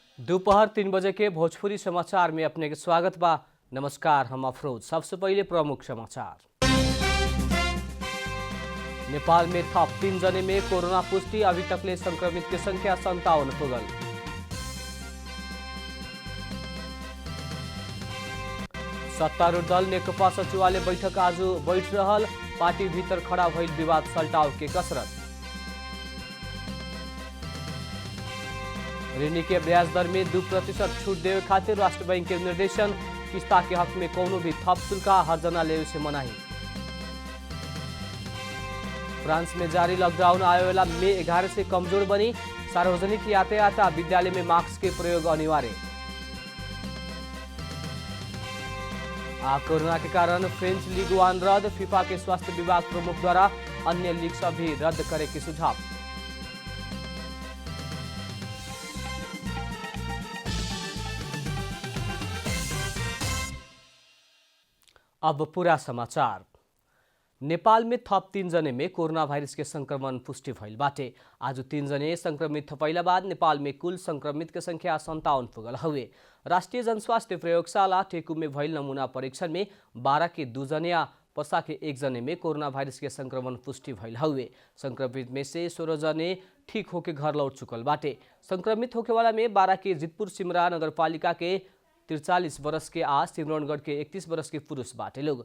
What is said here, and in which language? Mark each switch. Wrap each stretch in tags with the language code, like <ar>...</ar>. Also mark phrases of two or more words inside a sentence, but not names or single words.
<bho>दोपहर 3 बजे के भोजपुरी समाचार में अपने के स्वागत बा। नमस्कार, हम अफरोज। सबसे पहले प्रमुख समाचार। नेपाल में थप 3 जने में कोरोना पुष्टि। अभी तकले संक्रमित की संख्या 57 पुगल। सत्तारूढ़ दल नेकपा सचिवालय बैठक आज बैठ रहल। पार्टी भीतर खड़ा भइल विवाद सल्टाव के कसरत। ऋण के ब्याज दर में 2% छूट देवे खातिर राष्ट्र बैंक के निर्देशन। किस्ता के हक में कोनो भी थप शुल्क हर्जना ले से मनाही। फ्रांस में जारी लॉकडाउन आए वाला मई 11 से कमजोर बनी। सार्वजनिक यातायात विद्यालय में मास्क के प्रयोग अनिवार्य। कोरोना के कारण फ्रेंच लीग 1 रद्द। फीफा के स्वास्थ्य विभाग प्रमुख द्वारा अन्य लीग सब भी रद्द करे के सुझाव। अब पूरा समाचार। नेपाल में थप 3 जने में कोरोना वायरस के संक्रमण पुष्टि भइल बाटे। आज 3 जने संक्रमित भइला बाद नेपाल में कुल संक्रमित के संख्या 57 पुगल हुए। राष्ट्रीय जनस्वास्थ्य प्रयोगशाला टेकु में भइल नमूना परीक्षण में 12 के 2 जने या पर्सा के 1 जने में कोरोना वायरस के संक्रमण पुष्टि भइल हुए। संक्रमित में से 16 जने ठीक होके घर लौट चुकल बाटे। संक्रमित होके वाला में 12 के जितपुर सिमरा नगरपालिका के 43 वर्ष के आ सिमरौनगढ़ के 31 वर्ष के पुरुष बाटे लोग।</bho>